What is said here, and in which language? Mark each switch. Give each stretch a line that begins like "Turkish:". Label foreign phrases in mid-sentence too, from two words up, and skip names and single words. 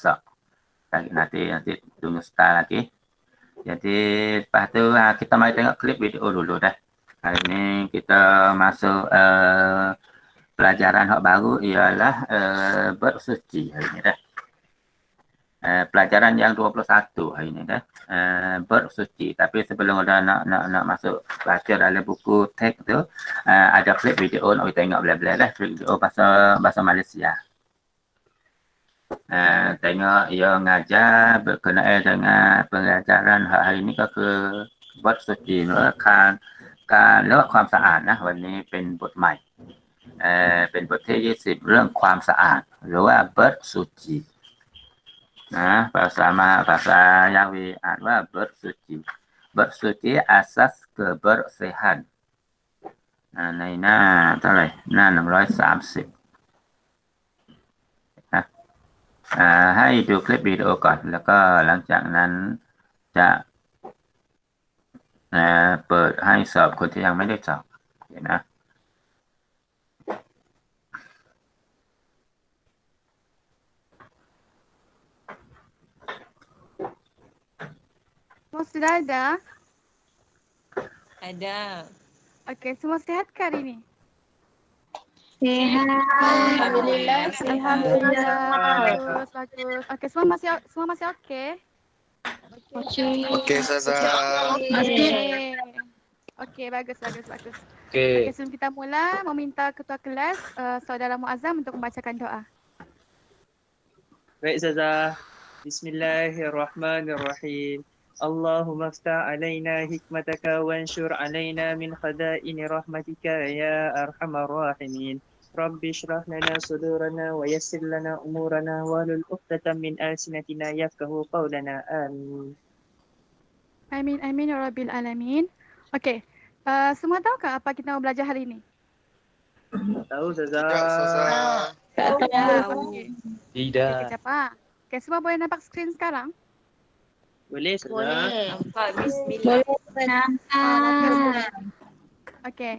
Malay: sub nanti tunggu start lagi jadi lepas tu kita mari tengok klip video dulu dah hari ni kita masuk pelajaran hak baru ialah bersuci hari ni dah pelajaran yang 21 hari ni dah bersuci tapi sebelum dah nak masuk baca dalam buku teks tu ada klip video nak kita tengok bela-bela dah video bahasa Malaysia tengok ia ngajar berkenaan dengan pengajaran hari ini
Thai: ก็คือบทสุจิการเรื่องความสะอาดนะวันนี้เป็นบทใหม่เป็นบทที่20เรื่องความสะอาดหรือว่าบทสุจินะภาษา Yawi อ่านว่าบทสุจิ
Malay: asas kebersihan
Thai: ในหน้าเท่าไหร่หน้า130 ให้ดูคลิปวิดีโอก่อนแล้วก็หลังจากนั้นจะเปิดให้สอบคนที่ยังไม่ได้สอบเห็นนะ
Malay: Semua sudah ada? Ada. Okey, semua sihat ke hari ni? Sihat. Alhamdulillah. Bagus. Okey, semua masih okey? Okey, Ustazah. Okey, bagus. Okey. Sebelum kita mula, meminta ketua kelas Saudara Muazzam untuk membacakan doa. Baik Ustazah. Bismillahirrahmanirrahim.
Arabic: اللهم افتح علينا حكمتك وانشر علينا من خزائن رحمتك يا أرحم الراحمين. رب اشرح لنا صدورنا ويسر لنا أمورنا واحلل عقدة من ألسنتنا يفقهوا قولنا آمين. آمين، آمين، يا رب العالمين.
Malay: Okey, semua tahu tak apa kita mau belajar hari ini? Tahu Ustazah? Tidak, Ustazah. Okey, Tidak. kejap ah. Okey, semua boleh nampak skrin sekarang? Boleh Ustazah? Nampak, bismillah. Okey.